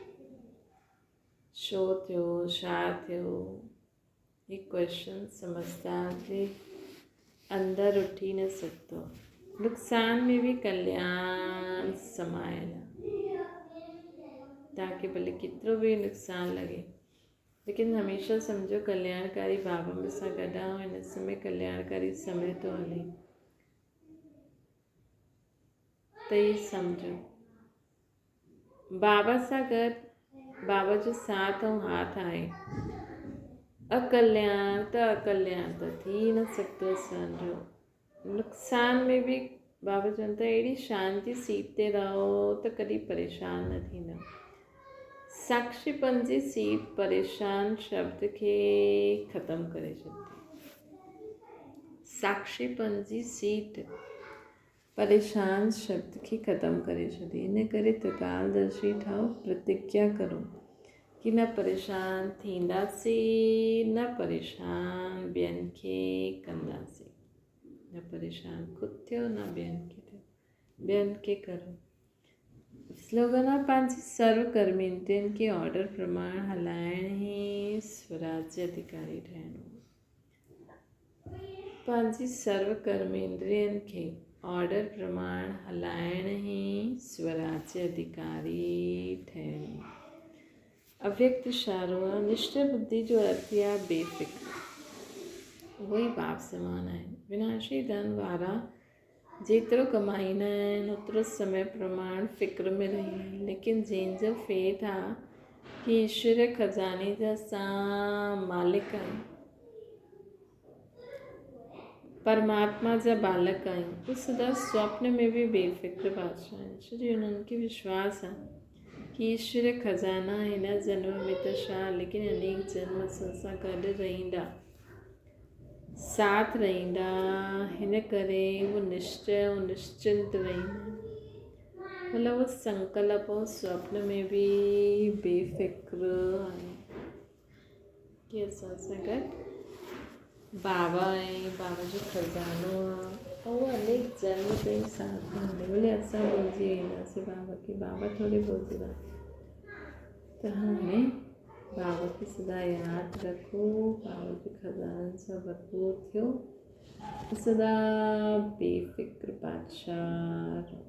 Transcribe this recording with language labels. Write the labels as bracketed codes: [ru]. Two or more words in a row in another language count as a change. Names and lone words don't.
[sd] शो थियो, छा थियो, ही क्वेश्चन समझदार जे अंदरि उठी न सघंदो। नुक़सान में भी कल्याण समायल आहे। तव्हांखे भले केतिरो बि नुक़सानु लॻे, लेकिन हमेशह सम्झो कल्याणकारी बाबा में सां गॾु आहे। हिन समय कल्याणकारी समय थो हले, त ही सम्झो बाबा सां गॾु बाबा जो साथ ऐं हाथ आहे। अकल्याण त थी न सघंदो। सम्झो नुक़सान में भी बाबा चवनि था अहिड़ी शांति सीट ते रहो त कॾहिं परेशान न थींदा। साक्षीपन जी सीट परेशान शब्द खे ख़तमु करे छॾंदी। साक्षीपन जी सीट परेशान शब्द खे ख़तमु करे छॾी। इन करे त्रिकालदर्शी ठहो, प्रतिज्ञा करो कि न परेशान थींदासीं, न परेशान ॿियनि खे कंदासीं। न परेशान ख़ुदि थियो, न ॿियनि खे थियो, ॿियनि खे करो। स्लोगन आहे पंहिंजी सर्वकर्मी इंद्रियनि खे ऑर्डर प्रमाण हलाइण ई स्वराज्य अधिकारी ठहिणो। पंहिंजी सर्वकर्मी इंद्रियनि खे ऑर्डर प्रमाण हलाइण ई स्वराज्य अधिकारी ठहिणो। अव्यक्त इशारो आहे। निश्चय बुद्धि जो अर्थ आहे बेफ़िक्र। उहो ई बाप समान आहिनि। विनाशी धन वारा जेतिरो कमाईंदा आहिनि ओतिरो समय प्रमाण फ़िक्र में रहंदा आहिनि, लेकिन जंहिंजो फेथ आहे कि ईश्वर खज़ाने जा असां मालिक आहियूं, परमात्मा जा बालक आहियूं, उहे सदा स्वप्न में बि बेफ़िक्र बादशाह आहिनि। छो जो उन्हनि खे विश्वास आहे कि ईश्वर खज़ाना हिन जन्म में त छा, लेकिन अनेक जन्म सां गॾु रहंदा, साथ रहंदा। हिन करे वो निश्चय ऐं निश्चिंत रहंदा। मतलब वो संकल्प और स्वप्न में भी बेफ़िक्र आहे कि असां सां गॾु बाबा ऐं बाबा जो खज़ानो आहे, ऐं उहो अनेक जन्म ताईं साथ में हले। भले असां भुलिजी वेंदासीं बाबा खे, बाबा थोरी भुलिजंदा। त हाणे बाबा खे सदा यादि रखो, बाबा जे खज़ाननि सां भरपूर थियो, सदा बेफ़िक्र बादशाह।